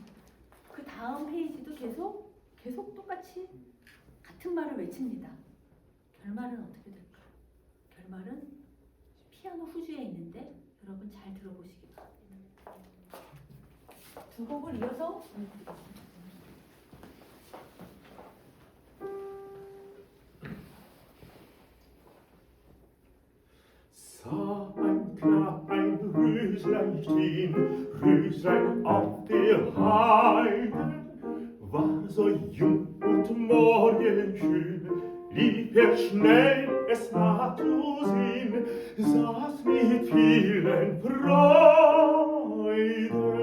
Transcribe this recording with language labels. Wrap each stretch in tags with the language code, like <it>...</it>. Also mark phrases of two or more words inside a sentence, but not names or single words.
<ko>그 다음 페이지도 계속 똑같이 같은 말을 외칩니다. 결말은 어떻게 될까요? 결말은 피아노 후주에 있는데 여러분 잘 들어보시기 바랍니다. 두 곡을 이어서</ko> <de>Sah ein klein Röslein stehen, Röslein auf der Heide, war so jung und morgenschön, lieb er schnell es nachzusehen, saß mit vielen Freuden.</de>